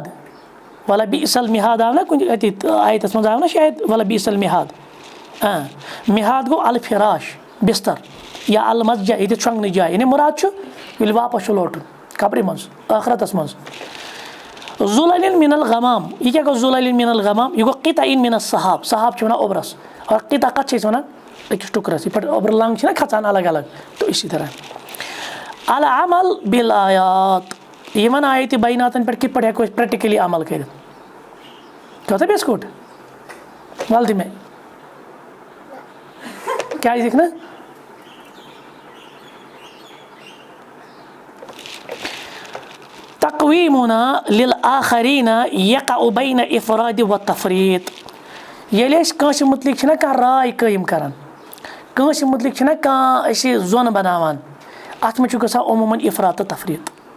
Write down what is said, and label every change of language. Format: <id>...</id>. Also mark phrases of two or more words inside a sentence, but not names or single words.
<ar>وَلہ بِئس المِہاد</ar> <ks>آو نہ کُنہِ اَتہِ آیتَس منٛز آو نہ شاید</ks> <ar>وَلہ بِئس المِہاد</ar> <ks>مِہاد گوٚو الفراش بِستر یا المسجہ ییٚتہِ شۄنٛگنٕچ جاے یعنی مُراد چھُ ییٚلہِ واپس چھُ لوٹُن قبرِ منٛز ٲخرتس منٛز</ks> <ar>ظُلَلٍ مِن الغمام</ar> <ks>یہِ کیاہ گوٚو</ks> <ar>ظُلَلٍ مِن الغمام</ar> <ks>یہِ گوٚو</ks> <ar>قِطعٍ مِن الصحاب</ar> <ks>صحاب چھِ وَنان اوٚبرس اور قِطع کَتھ چھِ أسۍ وَنان أکِس ٹُکرَس یِتھ پٲٹھۍ اوٚبرٕ لنٛگ چھِنہ کھژان الگ الگ تہٕ اسی طرح</ks> <ar>العمل بالآیات</ar> <ks>یِمن آیتِ بیناتن پٮ۪ٹھ کِتھ پٲٹھۍ ہٮ۪کو أسۍ پرٛیکٹِکٔلی عمل کٔرِتھ کوتاہ بِسکوٗٹ وَل دِ مےٚ کیٛازِ دِکھ نہٕ</ks> <ar>تقویٖمُنا لِلآخریٖنَ یقع بین افراد و تفریٖط</ar> <ks>ییٚلہِ أسۍ کٲنٛسہِ مُتعلِق چھِنہ کانٛہہ راے قٲیِم کران کٲنٛسہِ مُتعلِق چھِنہ کانٛہہ أسۍ زوٚن بناوان اَتھ منٛز چھُ گژھان عموٗماً افراط تہٕ تفریٖط</ks>